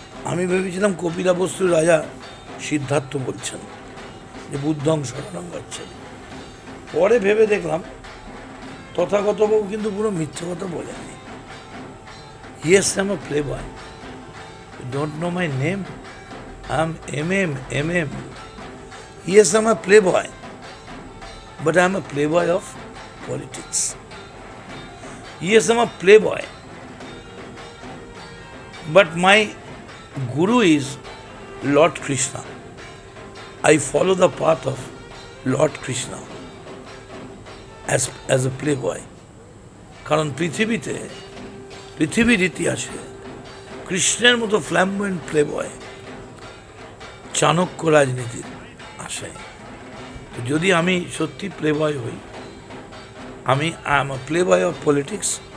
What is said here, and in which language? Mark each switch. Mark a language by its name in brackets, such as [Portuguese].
[Bangla] আমি ভেবেছিলাম কপিলা বস্তুর রাজা সিদ্ধার্থ বলছেন যে [Sanskrit] বুদ্ধং শরণং গচ্ছামি। [Bangla] পরে ভেবে দেখলাম তথাগতবাবু কিন্তু পুরো মিথ্যে কথা বলেননি। [English] Yes, I am a playboy, don't know my name, I am MM. Yes, I'm a playboy, but I'm a playboy of politics. Yes, I'm a playboy, but my guru is Lord Krishna. I follow the path of Lord Krishna as a playboy. [Bangla] কারণ পৃথিবীর ইতিহাসে কৃষ্ণের মতো ফ্ল্যাম্বয়েন্ট playboy Chanakya রাজনীতির আশায়। তো যদি আমি সত্যি প্লেবয় হই, [English] I am a playboy of politics.